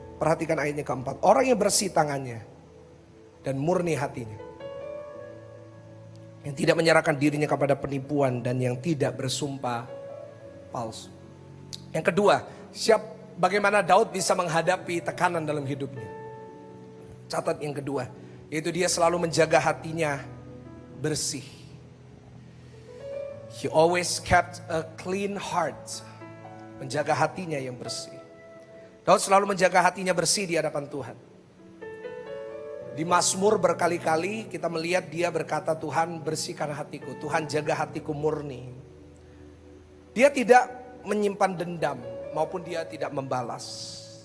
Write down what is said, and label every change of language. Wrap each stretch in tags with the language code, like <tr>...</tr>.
<id>Perhatikan ayatnya keempat. Orang yang bersih tangannya dan murni hatinya, yang tidak menyerahkan dirinya kepada penipuan dan yang tidak bersumpah palsu. Yang kedua, bagaimana Daud bisa menghadapi tekanan dalam hidupnya. Catat yang kedua, yaitu dia selalu menjaga hatinya bersih.</id> <en>He always kept a clean heart.</en> <id>Menjaga hatinya yang bersih. Daud selalu menjaga hatinya bersih di hadapan Tuhan. Di Mazmur berkali-kali kita melihat dia berkata, Tuhan bersihkan hatiku, Tuhan jaga hatiku murni. Dia tidak menyimpan dendam maupun dia tidak membalas.</id>